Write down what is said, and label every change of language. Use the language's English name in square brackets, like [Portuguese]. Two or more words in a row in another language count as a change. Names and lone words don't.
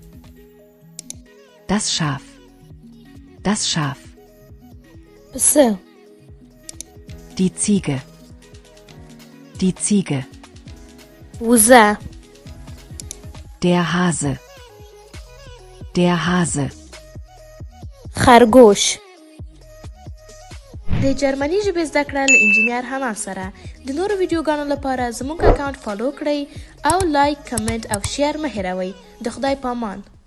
[German] Das Schaf. Das Schaf. [Pashto] پسه. [German] Die Ziege. Die Ziege. [Pashto] وزه. [German] Der Hase. Der Hase. [Pashto] خرگوش. د جرمني ژبې زده کړه له انجینیر حنان سره. د نورو ویډیوګانو لپاره زموږ اکاونټ فالو کړئ او لایک، کمنټ او شیر مه هیروئ. د خدای پامان.